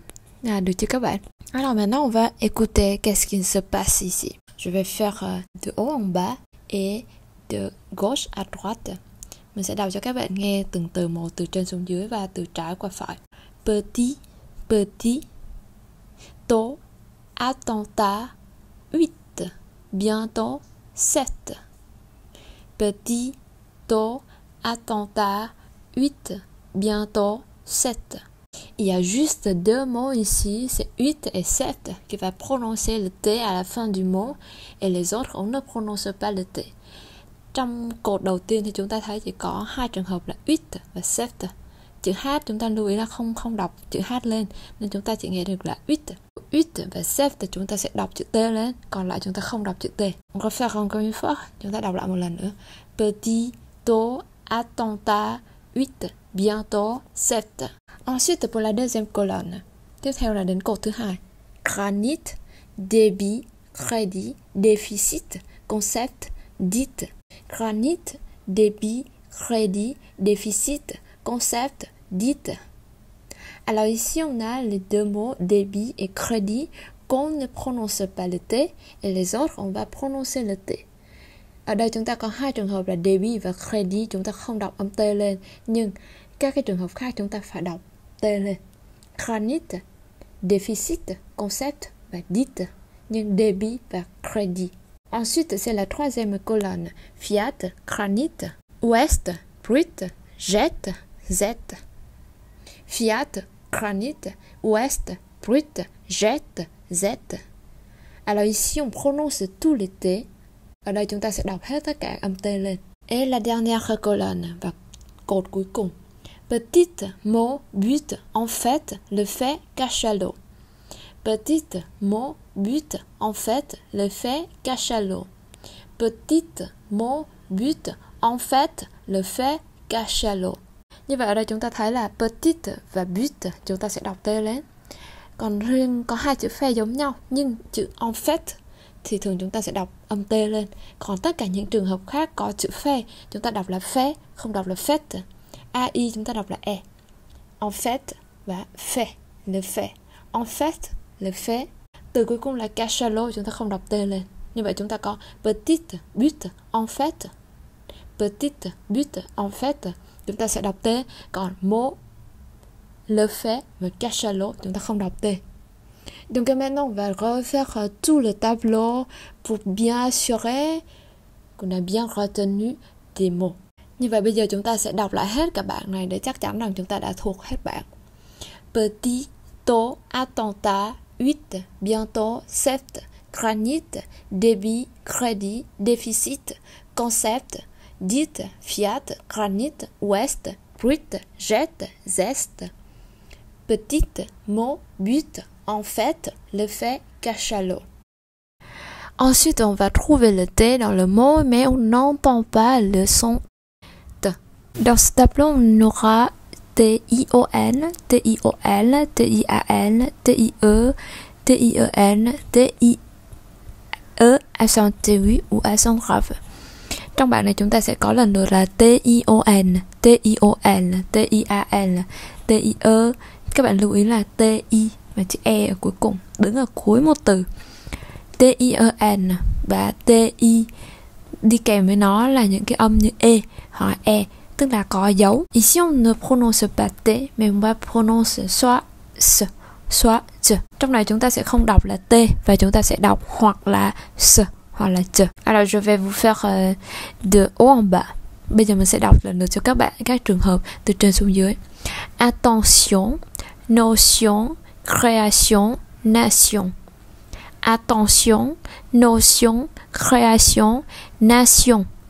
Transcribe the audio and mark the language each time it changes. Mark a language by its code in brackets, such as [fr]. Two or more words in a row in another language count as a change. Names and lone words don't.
[vi] Được chưa các bạn? [fr] Alors maintenant, on va écouter qu'est-ce qui se passe ici. Je vais faire de haut en bas et de gauche à droite. [vi] Mình sẽ đọc cho các bạn nghe từng từ một, từ trên xuống dưới và từ trái qua phải. [fr] Petit, petit, tôt, attentat, 8, bientôt, 7. Petit, tôt, attentat, 8, bientôt, 7. Il y a juste deux mots ici, c'est 8 et 7, qui va prononcer le T à la fin du mot, et les autres, on ne prononce pas le T. [vi] Trong cột đầu tiên thì chúng ta thấy chỉ có hai trường hợp là 8 và 7. Chữ H chúng ta lưu ý là không đọc chữ H lên, nên chúng ta chỉ nghe được là 8. 8 và 7 chúng ta sẽ đọc chữ T lên, còn lại chúng ta không đọc chữ T. [fr] On va faire encore une fois, [vi] chúng ta đọc lại một lần nữa. [fr] Petit, tôt, attentat, 8, bientôt, 7. Ensuite, pour la deuxième colonne, [vi] tiếp theo là đến cột thứ hai. [fr] Granit, débit, crédit, déficit, concept, dite. Granit, débit, crédit, déficit, concept, dite. Alors ici, on a les deux mots débit et crédit qu'on ne prononce pas le T et les autres, on va prononcer le T. [vi] Ở đây chúng ta có hai trường hợp là débit và crédit, chúng ta không đọc âm T lên, nhưng các cái trường hợp khác chúng ta phải đọc T lên. [fr] Granit, déficit, concept [vi] và dite, nhưng débit và crédit. [fr] Ensuite, c'est la troisième colonne. Fiat, granit, ouest, brut, jet, z. Fiat, granit, ouest, brut, jet, z. Alors ici, on prononce tous les T. [vi] Ở đây chúng ta sẽ đọc hết tất cả âm T lên. [fr] Et la dernière colonne, [vi] và cột cuối cùng. [fr] Petite mot but, en fait, le fait cachalot. Petite mot but, en fait, le fait cachalot. Petite mot but, en fait, le fait cachalot. [vi] Như vậy ở đây chúng ta thấy là petite và but chúng ta sẽ đọc T lên. Còn riêng có hai chữ phê giống nhau, nhưng chữ [fr] en fait [vi] thì thường chúng ta sẽ đọc âm T lên. Còn tất cả những trường hợp khác có chữ phê, chúng ta đọc là phê, không đọc là fait. AI chúng ta đọc là E. [fr] En fait [vi] và fait, [fr] le fait. En fait, le fait. [vi] Từ cuối cùng là cachalot, chúng ta không đọc T lên. Như vậy chúng ta có [fr] petite, but, en fait. Petite, but, en fait. [vi] Chúng ta sẽ đọc T. Còn [fr] mot, le fait [vi] và cachalot, chúng ta không đọc T. [fr] Donc maintenant, on va refaire tout le tableau pour bien assurer qu'on a bien retenu des mots. [vi] Như vậy bây giờ chúng ta sẽ đọc lại hết cả bảng này để chắc chắn rằng chúng ta đã thuộc hết bảng. [fr] Petit, tôt, attentat, 8, bientôt, 7, granit, débit, crédit, déficit, concept, dite, fiat, granit, ouest, brut, jet, zeste. Petite, mot, but, en fait, le fait cachalot. Ensuite, on va trouver le T dans le mot, mais on n'entend pas le son T. Dans ce tableau, on aura T-I-O-N, T-I-O-L, T-I-A-N, T-I-E, T-I-E-N, T-I-E accent aigu ou accent grave. [vi] Trong bảng này chúng ta sẽ có lần lượt là T-I-O-N, T-I-O-L, T-I-A-L, T-I-E, các bạn lưu ý là TI và chữ E ở cuối cùng, đứng ở cuối một từ. TIEN và TI đi kèm với nó là những cái âm như E hoặc E, tức là có dấu. [fr] Ici on ne prononce pas T, mais on va prononce soit S, soit Ch. [vi] Trong này chúng ta sẽ không đọc là T và chúng ta sẽ đọc hoặc là S hoặc là Ch. [fr] Alors je vais vous faire de haut en bas. [vi] Bây giờ mình sẽ đọc lần lượt cho các bạn các trường hợp từ trên xuống dưới. [fr] Attention, notion, création, nation. Attention, notion, création, nation.